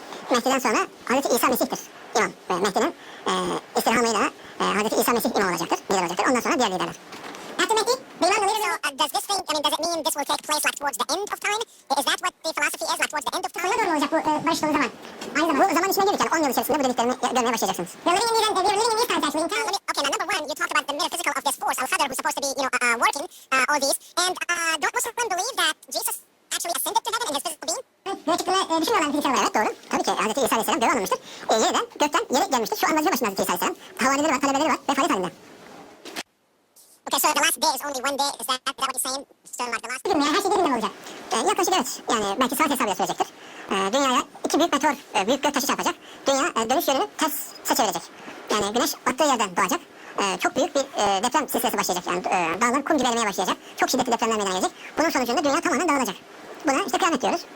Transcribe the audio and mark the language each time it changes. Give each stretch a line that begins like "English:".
Turkish: Mehdi'den sonra Hazreti İsa Mesih'tir imam. Ve Mehdi'nin istirhamıyla Hazreti İsa Mesih imam olacaktır, lider olacaktır. Ondan sonra diğer liderler.
English: After Mehdi, the imam will leader. So, does this thing, I mean, does it mean this will take place like towards the end of time? Is that what the philosophy is, like towards the end of time?
Turkish: Sonuna doğru olacak bu barış dolu zaman. Aynı zamanda bu zaman içine girdik yani 10 yıl içerisinde bu dediklerimi görmeye başlayacaksınız.
English: We're living in these times actually. Okay, now number one, you talked about the metaphysical of this force, Al-Qadr, who's supposed to be, working all these. And don't Muslims believe that Jesus actually ascended to heaven in his physical being?
Turkish: Göğe çıktığını düşünmüyorlar fiziksel olarak. Evet doğru. Tabii ki Hz. İsa Aleyhisselam göğe alınmıştır. Yeniden gökten yere gelmiştir. Şu an vazife başında Hz. İsa Aleyhisselam. Havarileri var, talebeleri var ve faaliyet halinde.
English: Okay, so the last day is only one day. Is that what you're saying? So like the last day?
Turkish: Her şey bir günden olacak. Yaklaşık evet. Yani belki saat hesabıyla sürecektir. Dünyaya iki büyük meteor, büyük gök taşı çarpacak. Dünya dönüş yönünü ters çevirecek. Yani güneş attığı yerden doğacak. Çok büyük bir deprem silsilesi başlayacak. Yani dağlar kum gibi erimeye başlayacak. Çok şiddetli depremler meydana gelecek. Bunun sonucunda dünya tamamen dağılacak. Buna işte kıyamet diyoruz.